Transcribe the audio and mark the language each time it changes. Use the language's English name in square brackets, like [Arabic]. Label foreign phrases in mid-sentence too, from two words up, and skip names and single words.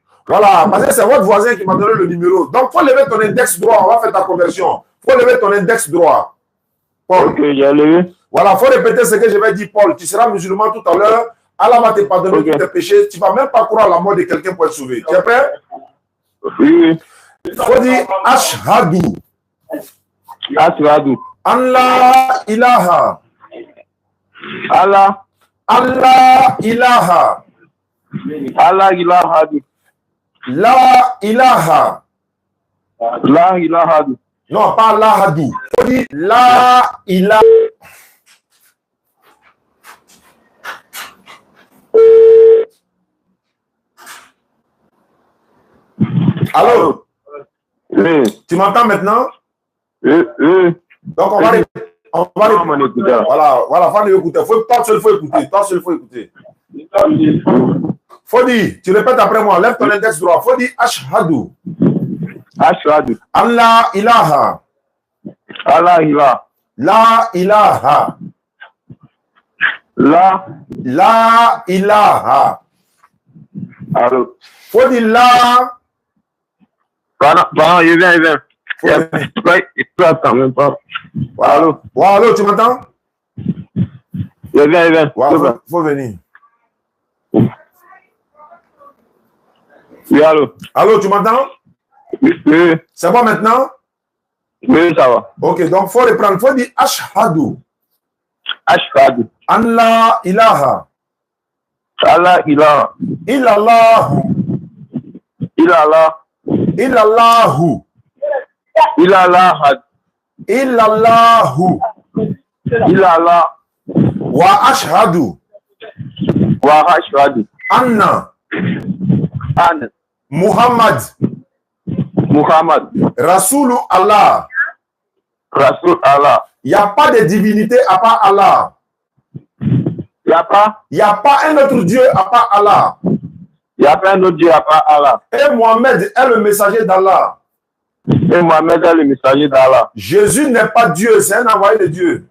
[French] Voilà, parce que c'est votre voisin qui m'a donné le numéro. Donc, il faut lever ton index droit, on va faire ta conversion. Il faut lever ton index droit. Paul. Ok, j'ai levé. Voilà, il faut répéter ce que je vais dire, Paul. Tu seras musulman tout à l'heure. Allah va te pardonner tous tes péchés. Tu ne vas même pas croire à la mort de quelqu'un pour être sauvé. Tu es prêt? Oui. Il faut dire Ashhadu. Ashhadu. [Arabic] الله إله. [French] Allah ilaha. [Arabic] الله إله. لا إله. لا إله. [French] Non, pas la hadou. Il faut dire [Arabic] لا إله. [French] Allô? Oui. Tu m'entends maintenant? Oui. Donc, on va voilà, faut l'écouter. Toi seul, faut écouter. Faut dire, tu répètes après moi, lève ton index droit. Faut dire Ashhadu. Ashhadu. [Arabic] الله إله. الله إله. لا إله. لا إله. [French] Allô? Faut dire la. Pardon, il vient. Il peut attendre même pas. Allô? Allô, tu m'entends? Il vient. Faut venir. Oui, allô? Allô, tu m'entends? Oui. C'est bon maintenant? Oui, ça va. Ok, donc faut reprendre. Faut dire Ashhadu. Ashhadu. [Arabic] الله إله. الله إله. إلا الله. إلا الله. [French] Illallah. Illallahu. Illallah. [Arabic] وأشهد. وأشهد. [French] Anna. An. Muhammad. Muhammad. [Arabic] رسول الله. رسول الله. [French] Il n'y a pas de divinité à part Allah. Il n'y a pas un autre Dieu à part Allah. Il n'y a pas un autre Dieu à part Allah. Et Mohamed est le messager d'Allah. Et Mohamed est le messager d'Allah. Jésus n'est pas Dieu, c'est un envoyé de Dieu.